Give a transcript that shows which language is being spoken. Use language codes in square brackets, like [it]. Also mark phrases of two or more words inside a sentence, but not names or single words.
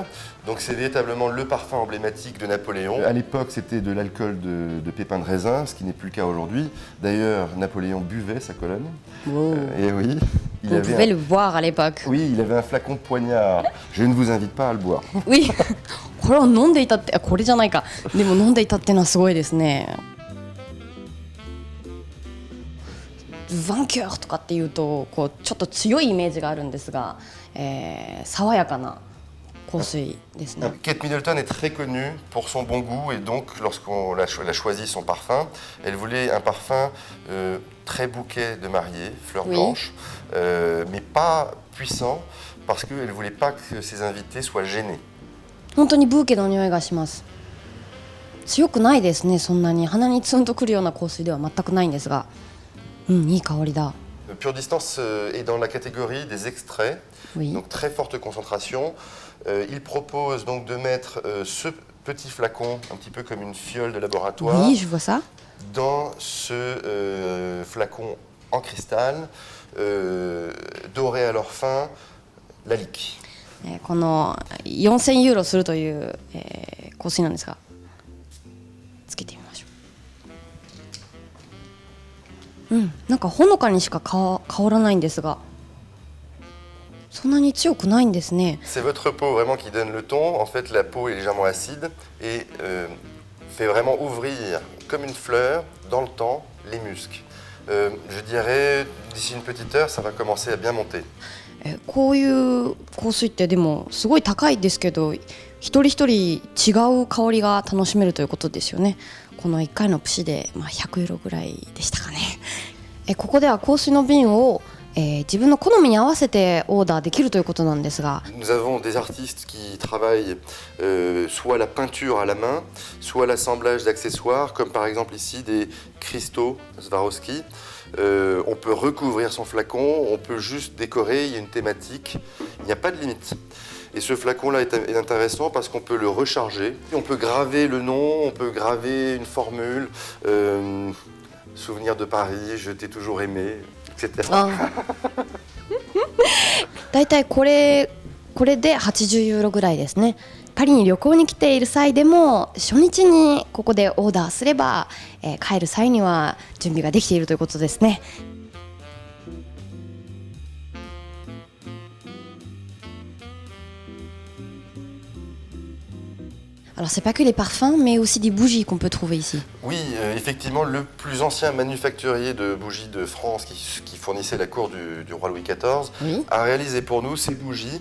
[fr] Donc c'est véritablement le parfum emblématique de Napoléon. À l'époque, c'était de l'alcool de pépins de raisin, ce qui n'est plus le cas aujourd'hui. D'ailleurs, Napoléon buvait sa colonne. Wow. Et oui, Vous pouvez le voir à l'époque. Oui, il avait un flacon de poignard. Je ne vous invite pas à le boire. Oui. [ja] これを飲んでいたって、これじゃないか。でも飲んでいたっていうのはすごいですね。ヴァンキューとかっていうとこうちょっと強いイメージがあるんですが、爽やかな香水ですね。 [fr] Kate Middleton est très connue pour son bon goût et donc lorsqu'on a choisi son parfum, elle voulait un parfum très bouquet de mariée, fleurs blanches, mais pas puissant parce qu'elle ne voulait pas que ses invités soient gênés. [ja] 本当にブーケの匂いがします。強くないですね。そんなに鼻にツンとくるような香水では全くないんですが、いい香りだ。 [fr] Pure Distance est dans la catégorie des extraits, donc très forte concentration. Il propose donc de mettre ce petit flacon, un petit peu comme une fiole de laboratoire, oui, je vois ça. Dans ce flacon en cristal, doré à leur fin, la lique. [ja] この4000ユーロするという、香水なんですが、つけてみましょう。なんかほのかにしか香らないんですが、そんなに強くないんですね。 [fr] C'est votre peau vraiment qui donne le ton. En fait, la peau est légèrement acide et fait vraiment ouvrir comme une fleur dans le temps les muscles. Je dirais d'ici une petite heure, ça va commencer à bien monter. [ja] こういう香水ってでもすごい高いですけど、一人一人違う香りが楽しめるということですよね。この1回のプシで、100ユーロぐらいでしたかね。ここでは香水の瓶を、自分の好みに合わせてオーダーできるということなんですが。 [fr] Nous avons des artistes qui travaillent soit la peinture à la main, soit l'assemblage d'accessoires, comme par exemple ici des cristaux Swarovski. On peut recouvrir son flacon, on peut juste décorer, il y a une thématique, il n'y a pas de limite. Et ce flacon-là est intéressant parce qu'on peut le recharger, on peut graver le nom, on peut graver une formule, souvenir de Paris, je t'ai toujours aimé, etc. [ja] だいたいこれで80ユーロぐらいですね。パリに旅行に来ている際でも初日にここでオーダーすれば、帰る際には準備ができているということですね。 [fr] Alors c'est pas que les parfums, mais aussi des bougies qu'on peut trouver ici. Oui, effectivement, le plus ancien manufacturier de bougies de France qui fournissait la cour du roi Louis XIV a réalisé pour nous ces bougies.